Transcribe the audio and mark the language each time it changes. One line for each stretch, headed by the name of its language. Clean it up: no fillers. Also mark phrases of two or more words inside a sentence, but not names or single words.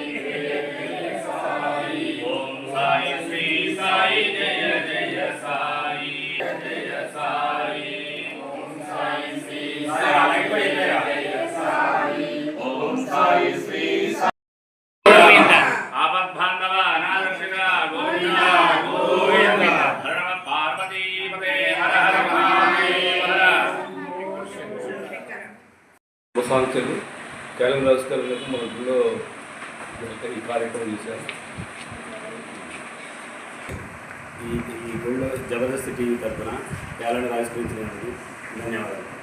Sanskrit: जय जय साई ओम साई श्री साई जय जय साई जय साई ओम साई श्री साई जय साई ओम साई श्री गोविंद आपद्बांधव अनारक्षक गोविंद गोविंद हर पार्वती पते हर हर महादेव
Telugu: సాంక్షలు క్యాలెండర్ ఆవిష్కరణకు మన ఊళ్ళో ఈ కార్యక్రమం చేశారు. ఈ గుళ్ళో జబర్దస్త్ టీవీ తరఫున క్యాలెండర్ ఆవిష్కరించినందుకు ధన్యవాదాలు.